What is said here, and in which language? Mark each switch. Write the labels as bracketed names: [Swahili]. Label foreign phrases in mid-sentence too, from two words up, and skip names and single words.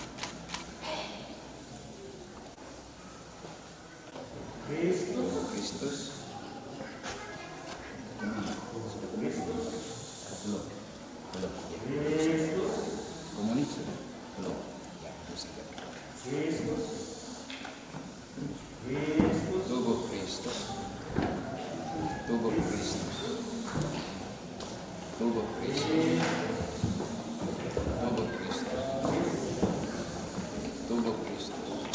[Indonesian] Kristus. Belum. Komunik sudah? Belum. Ya, itu saja. Tubuh Kristus. Tubuh Kristus. Tubuh Kristus. Tubuh Kristus. Tubuh Kristus.